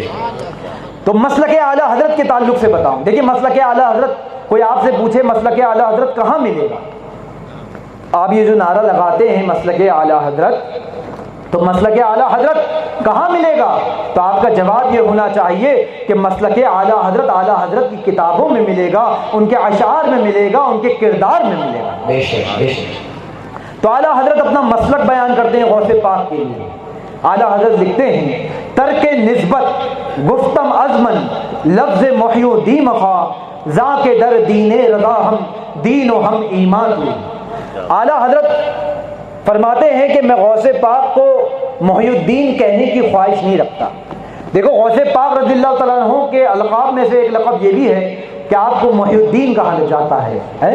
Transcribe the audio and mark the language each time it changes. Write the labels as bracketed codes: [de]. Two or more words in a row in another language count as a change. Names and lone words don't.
[ur] تو مسلک اعلیٰ حضرت کے تعلق سے بتاؤں، دیکھیے مسلک اعلیٰ حضرت، کوئی آپ سے پوچھے مسلک اعلیٰ حضرت کہاں ملے گا، آپ یہ جو نعرہ لگاتے ہیں مسلک اعلیٰ حضرت، تو مسلک اعلیٰ حضرت کہاں ملے گا؟ تو آپ کا جواب یہ ہونا چاہیے کہ مسلک اعلیٰ حضرت کی کتابوں میں ملے گا، ان کے اشعار میں ملے گا، ان کے کردار میں ملے گا۔ بے شک بے شک۔ تو اعلیٰ حضرت اپنا مسلک بیان کرتے ہیں غوث پاک کے لیے۔ اعلیٰ حضرت لکھتے ہیں [fa] ترک نسبت گفتم ازمن لفظ محی و دیم خواہ ذا کے در دین رضا ہم دین و ہم ایمان ہوئی۔ [ur] اعلیٰ حضرت فرماتے ہیں کہ میں غوث پاک کو محی الدین کہنے کی خواہش نہیں رکھتا۔ دیکھو غوث پاک رضی اللہ تعالیٰ عنہ کے القاب میں سے ایک لقب یہ بھی ہے کہ آپ کو محی الدین کہا جاتا ہے۔